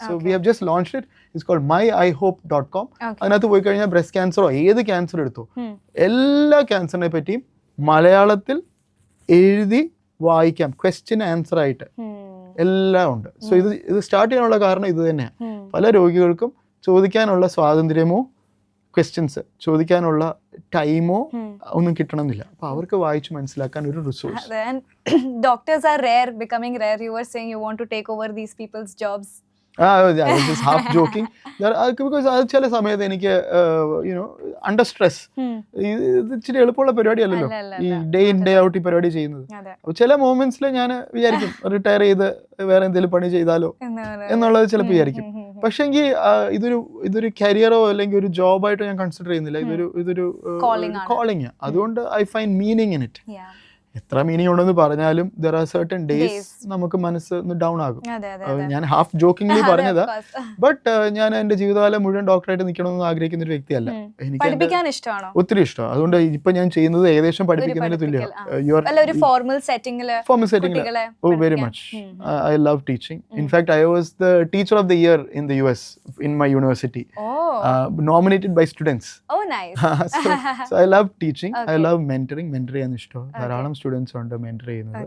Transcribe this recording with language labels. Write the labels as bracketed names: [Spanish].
[English] So we have just launched it. It's called [Malayalam] myihope.com. അതിനകത്ത് പോയി കഴിഞ്ഞാൽ ബ്രസ്റ്റ് ക്യാൻസറോ ഏത് ക്യാൻസർ എടുത്തോ എല്ലാ ക്യാൻസറിനെ പറ്റിയും മലയാളത്തിൽ എഴുതി വായിക്കാം, ക്വസ്റ്റ്യൻ ആൻസർ ആയിട്ട് എല്ലാം ഉണ്ട്. സോ ഇത് സ്റ്റാർട്ട് ചെയ്യാനുള്ള കാരണം ഇത് തന്നെയാണ്. പല രോഗികൾക്കും ചോദിക്കാനുള്ള സ്വാതന്ത്ര്യമോ ക്വസ്റ്റ്യൻസ് ചോദിക്കാനുള്ള ടൈമോ ഒന്നും കിട്ടണമെന്നില്ല. അപ്പൊ അവർക്ക് വായിച്ചു മനസ്സിലാക്കാൻ ഒരു resource. [English] Doctors are rare, becoming rare. You were saying you want to take over these people's jobs. I was just half joking. [Malayalam] Because അത് ചില സമയത്ത് എനിക്ക് അണ്ടർ സ്ട്രെസ്, ഇത് ഇച്ചിരി എളുപ്പമുള്ള പരിപാടിയല്ലല്ലോ ഈ ഡേ ഇൻ ഡേ ഔട്ട് ഈ പരിപാടി ചെയ്യുന്നത്. അപ്പൊ ചില മൊമെന്റ്സിൽ ഞാൻ വിചാരിക്കും റിട്ടയർ ചെയ്ത് വേറെ എന്തെങ്കിലും പണി ചെയ്താലോ എന്നുള്ളത് ചിലപ്പോൾ വിചാരിക്കും. പക്ഷെങ്കിൽ ഇതൊരു കരിയറോ അല്ലെങ്കിൽ ഒരു ജോബായിട്ടോ ഞാൻ കൺസിഡർ ചെയ്യുന്നില്ല. ഇതൊരു [English] Calling ആണ്. Calling. അതുകൊണ്ട് I find meaning in it. Yeah. [Malayalam] എത്ര മീനിങ് ഉണ്ടെന്ന് പറഞ്ഞാലും [English] There are certain days Days. [Malayalam] നമുക്ക് മനസ്സ് ഡൗൺ ആകും. അതെ അതെ അത് അതെ. ഞാൻ ഹാഫ് ജോക്കിംഗ്ലി അതെ, പറഞ്ഞതാ. [English] of course. [Malayalam] ബട്ട് ഞാൻ എൻ്റെ ജീവിതകാലം മുഴുവൻ ഡോക്ടറായിട്ട് നിൽക്കണമെന്ന് ആഗ്രഹിക്കുന്ന ഒരു വ്യക്തിയല്ല. എനിക്ക് എൻ്റെ പഠിപ്പിക്കാൻ ഇഷ്ടമാണോ? ഒത്തിരി ഇഷ്ടമാണ്. അതുകൊണ്ട് ഇപ്പൊ ഞാൻ ചെയ്യുന്നത് ഏകദേശം പഠിപ്പിക്കുന്നതിന് പഠിപ്പിക്കൽ, തുല്യമാണ്. അല്ല ഒരു ഫോർമൽ സെറ്റിംഗില് ഫോർമൽ സെറ്റിംഗ്. കുട്ടികളെ [English] Oh, very [Malayalam] പഠിപ്പിക്കാൻ. [English] much. I love teaching. In fact, I was the teacher of the year in the US in my university, Oh. nominated by students. Oh, nice. So I love teaching. I Okay. love mentoring. [Malayalam] Mentor ചെയ്യാൻ ഇഷ്ടമാണ്. ധാരാളം students ഉണ്ട് mentor ചെയ്യുന്നത്.